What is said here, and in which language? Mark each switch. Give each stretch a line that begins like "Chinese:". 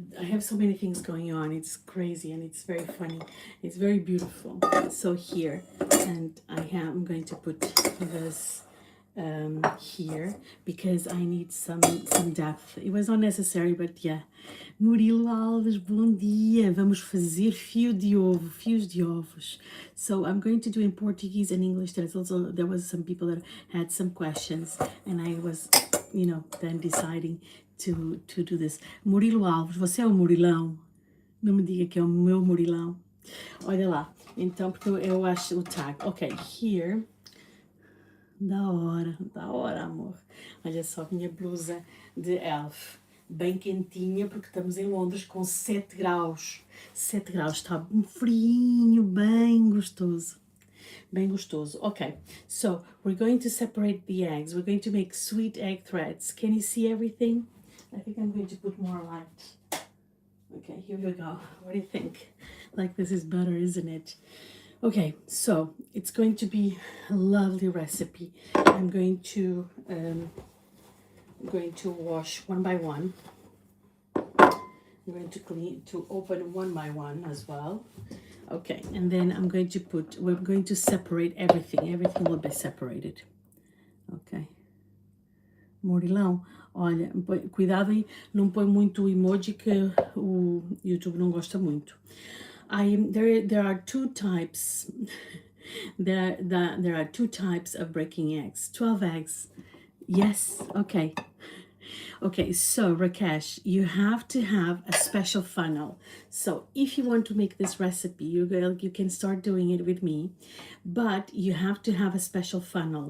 English: I have so many things going on. It's crazy and it's very funny. It's very beautiful. So here, and I'm going to put this here because I need some depth. It was not necessary, but yeah.
Portuguese: Murilo Alves, bom dia. Vamos fazer fios de ovos.
English: So I'm going to do in Portuguese and English. There was some people that had some questions, and I was, then deciding to do this.
Portuguese: Murilo Alves, você é o Murilão? Não me diga que é o meu Murilão. Olha lá. Então, porque eu acho o tag. Ok, here. Da hora, amor. Olha só, minha blusa de elf. Bem quentinha, porque estamos em Londres com 7 graus. 7 graus, está um friinho, bem gostoso. Bem gostoso.
English: Okay, so we're going to separate the eggs. We're going to make sweet egg threads. Can you see everything? I think I'm going to put more light. Okay, here we go. What do you think? Like this is better, isn't it? Okay, so it's going to be a lovely recipe. I'm going to wash one by one. I'm going to open one by one as well. Okay, and then we're going to separate everything. Everything will be separated. Ok.
Portuguese: Morilão, olha, cuidado aí, não põe muito emoji que o YouTube não gosta muito.
English: There are two types. There are two types of breaking eggs. 12 eggs. Yes, okay. Okay, so Rakesh, you have to have a special funnel. So if you want to make this recipe, you can start doing it with me, but you have to have a special funnel.